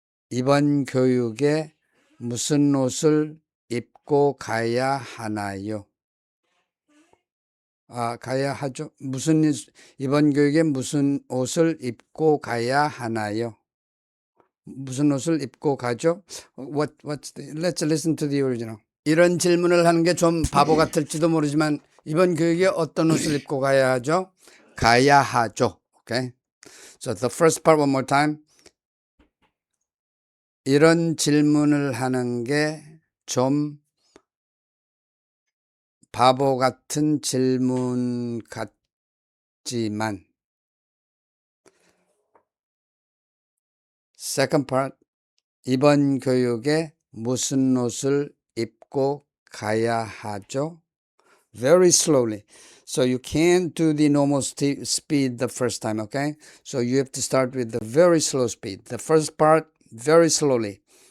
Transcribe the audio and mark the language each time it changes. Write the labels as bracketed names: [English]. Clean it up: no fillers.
[Korean] 이번 교육에 무슨 옷을 입고 가야 하나요? 가야 하죠. 이번 교육에 무슨 옷을 입고 가야 하나요? 무슨 옷을 입고 가죠? [English] Let's listen to the original. [Korean] 이런 질문을 하는 게 좀 바보 같을지도 모르지만 이번 교육에 어떤 옷을 입고 가야 하죠? 가야 하죠. [English] Okay. So the first part one more time. [Korean] 이런 질문을 하는 게 좀 바보 같은 질문 같지만 [English] Second part. [Korean] 이번 교육에 무슨 옷을 입고 가야 하죠? [English] Very slowly. So you can't do the normal speed the first time, okay? So you have to start with the very slow speed. The first part, very slowly.